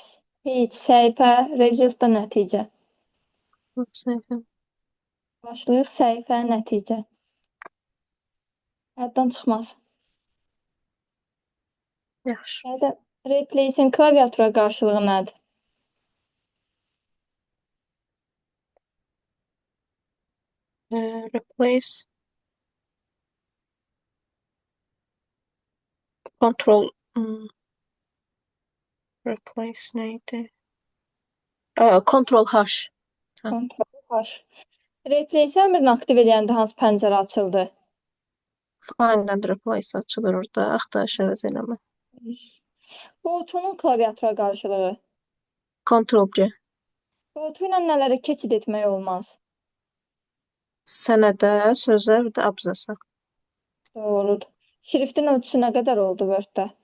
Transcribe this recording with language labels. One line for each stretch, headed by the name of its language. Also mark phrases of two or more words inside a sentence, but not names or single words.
Azerbaijani: Page, səhifə, result da nəticə. Səhifə. Başlıq, səhifə, nəticə. Yaddan çıxmaz. Yaxşı. Səidə, replace'in klaviatura qarşılığı nədir? Replace. Control. Replace neydi? Control H. Hə. Kontrol H. Replace əmrini aktiv eləyəndə hansı pəncərə açıldı?
English: Find and replace
Azerbaijani: açılır orada. Axtarış əvəz eləmə. Qoltuğunun klaviatura qarşılığı. Ctrl C. Qoltuğu ilə nələrə keçid etmək olmaz? Sənədə, sözə, bir də abzasa. Doğrudur. Şriftin ölçüsü nə qədər oldu Word-də?